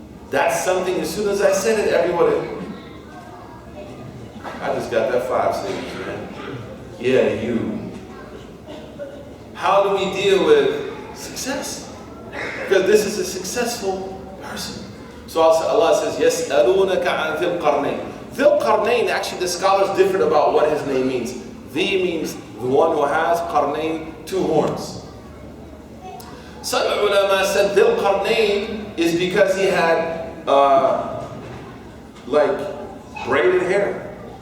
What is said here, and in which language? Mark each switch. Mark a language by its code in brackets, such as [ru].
[en] That's something, as soon as I said it, everybody, I just got that 5 seconds, man. Yeah, you. How do we deal with success? Because this is a successful person. So Allah says, [ar] يَسْأَلُونَكَ عَنْ ذِي الْقَرْنَيْنِ. [en] Dhul Qarnayn, actually the scholars differ about what his name means. Dhi means the one who has, Qarnayn, 2 horns. Some ulama said Dhul Qarnayn is because he had like braided hair.